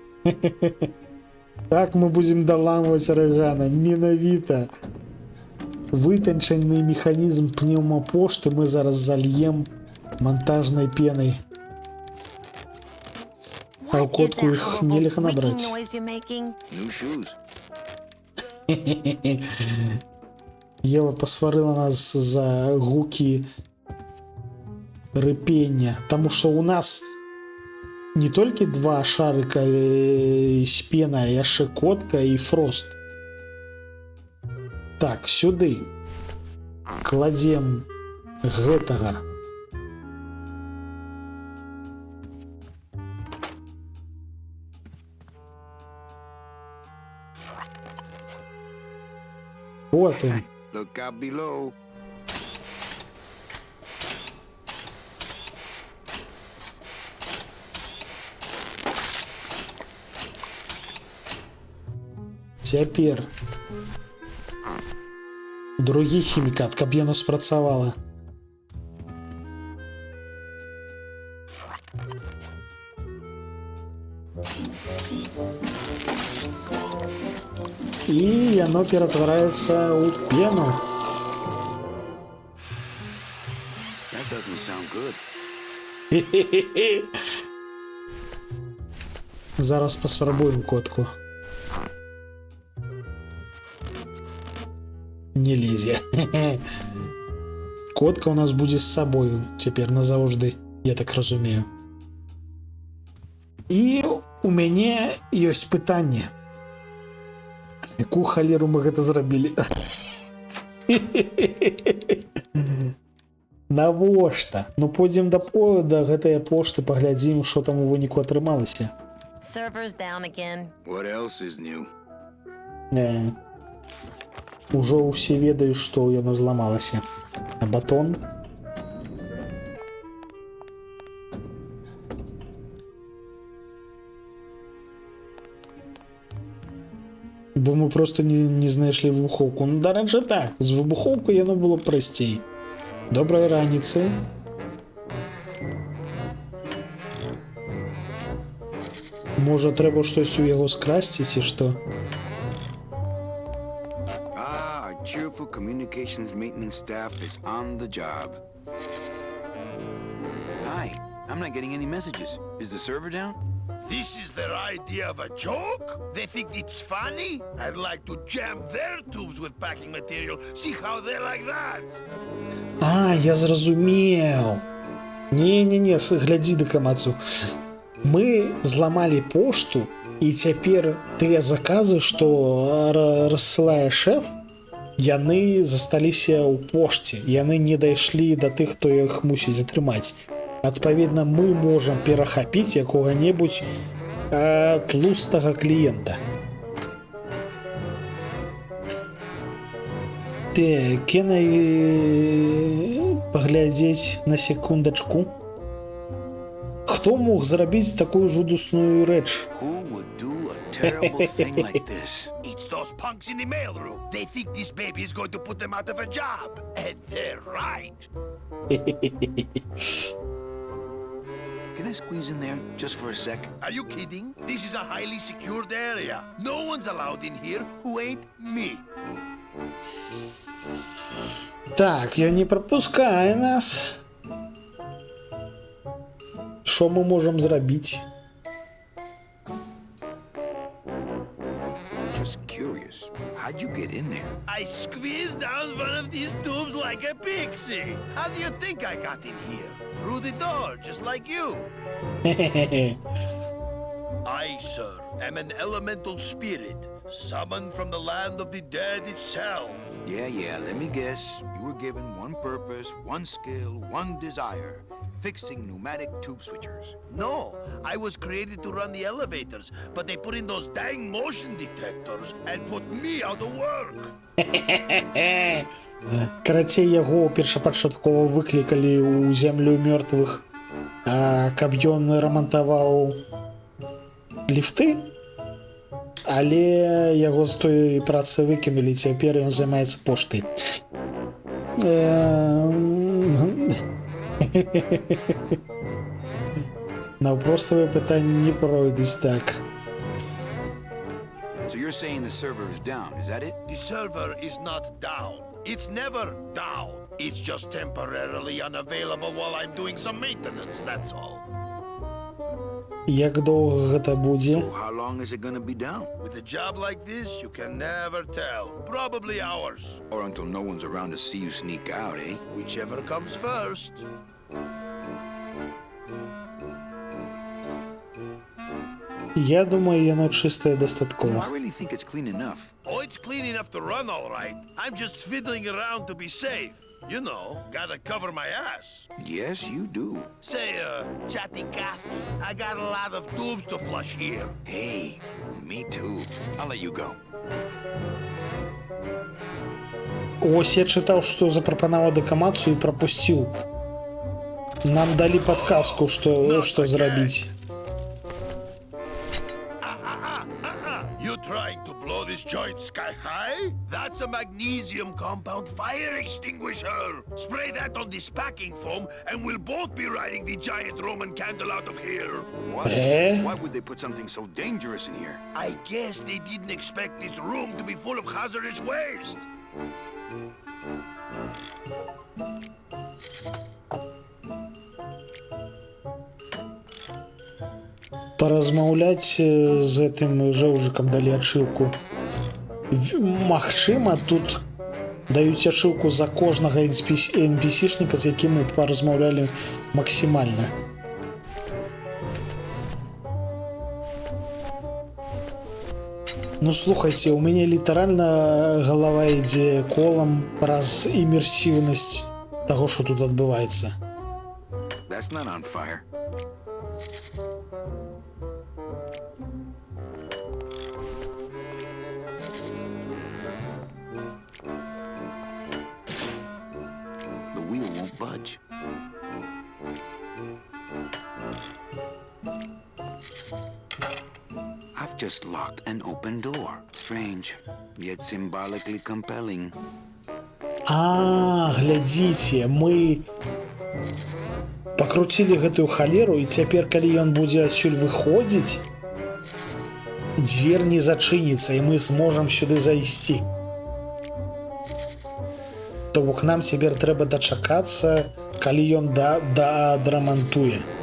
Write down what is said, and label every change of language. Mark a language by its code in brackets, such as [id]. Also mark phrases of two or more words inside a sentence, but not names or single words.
[be] Так мы будзем даламваць арэгана. Менавіта вытанчаны механізм пнеўмапошты мы зараз зальем монтажнай пенай. А ў котку іх нельга набраць. [en] New shoes. [be] Ева пасварыла нас за гукі рыпення, таму што ў нас не толькі 2 шарыка з пена, а яшчэ котка і фрост. Так, сюды кладзем гэтага. Потым [en] Look out below. [be] цяпер другі хімікат, каб яно спрацавала. І яно ператвараецца ў пену. [en] That doesn't sound good. [be] Зараз паспрабуем котку. Не лезе. Котка у нас будзе з сабою цяпер назаўжды, я так разумею. І у мяне ёсць пытанне. Якую халеру мы гэта зрабілі? Навошта? Ну пойдзем да гэтай пошты, паглядзім, што там у выніку атрымалася. [en] Server's down again. What else is new? [be] Ужо ўсе ведаюць, што яно зламалася. А батон? Бо мы просто не знайшлі выбухоўку. Ну, дарэчы, так, з выбухоўкай яно было прасцей. Добрай раніцы. Можа, трэба штось у яго скрасці, ці што? [en] Our cheerful communications maintenance staff is on the job. Hi, I'm not getting any messages. Is the server down? This is their idea of a joke? They think it's funny? I'd like to jam their tubes with packing material. See how they like that? [be] А, я зразумеў. Не, глядзі да камацу. Мы зламалі пошту, і цяпер тыя заказы, што рассылае шэф, яны засталіся ў пошце. Яны не дайшлі да тых, хто іх мусіць атрымаць. Адпаведна, мы можам перахапіць якога-небудзь тлустага кліента. Так, паглядзець на секундачку. Хто мог зрабіць такую жудасную рэч? [en] Who would do a terrible thing like this? It's those punks in the mailroom. They think this baby is going to put them out of a job. And they're right. Can I squeeze in there just for a sec? Are you kidding? This is a highly secured area. No one's allowed in here who ain't me. [be] Так, ён не прапускае нас. Што мы можам зрабіць? [en] Just curious. How'd you get in there? I squeezed down one of these tubes like a pixie. How do you think I got in here? Through the door, just like you. I, sir, am an elemental spirit, summoned from the land of the dead itself. Yeah, let me guess. You were given one purpose, one skill, one desire. Fixing pneumatic tube switchers. No, I was created to run the elevators, but they put in those dang motion detectors and put me out of work. [be] Карацей, яго першапачаткова выклікалі ў зямлю мёртвых, каб ён рамантаваў ліфты, але яго з той працы выкінулі, цяпер ён займаецца поштай. Наўпроставыя пытанні не пройдуць так. [en] So you're saying the server is down, is that it? The server is not down. It's never down. It's just temporarily unavailable while I'm doing some maintenance, that's all. [be] Як доўга гэта будзе? [en] So how long is it gonna be down? With a job like this, you can never tell. Probably hours. Or until no one's around to see you sneak out, eh? Whichever comes first. [be] Я думаю, яно чыстае [en] I [be] дастаткова. [en] really think it's clean enough. Oh, it's clean enough to run all right. I'm just fiddling around to be safe. You know, gotta cover my ass. Yes, you do. Say, Chatty Cathy, I got a lot of tubes to flush here. Hey, me too. I'll let you go. [be] Ось я чытаў, што запрапанаваў дэкамацыю і прапусціў. Нам далі падказку, што зрабіць. [en] You trying to blow this joint sky high? That's a magnesium compound fire extinguisher. Spray that on this packing foam and we'll both be riding the giant Roman candle out of here. What? Why would they put something so dangerous in here? I guess they didn't expect this room to be full of hazardous waste. [be] Паразмаўляць з гэтым жэўжыкам далі ачылку. Магчыма, тут даюць ачылку за кожнага NPC-шніка, з якім мы паразмаўлялі максімальна. Ну слухайте, у мяне літаральна галава ідзе колам праз імерсіўнасць таго, што тут адбываецца. [en] That's not on fire. The wheel won't budge. I've just locked an open door. Strange, yet symbolically compelling. [be] А, глядзіце, мы пакруцілі гэтую халеру, і цяпер, калі ён будзе адсюль выходзіць, дзвер не зачыніцца, і мы зможам сюды зайсці. То бок нам цяпер трэба дачакацца, калі ён дадрамантуе.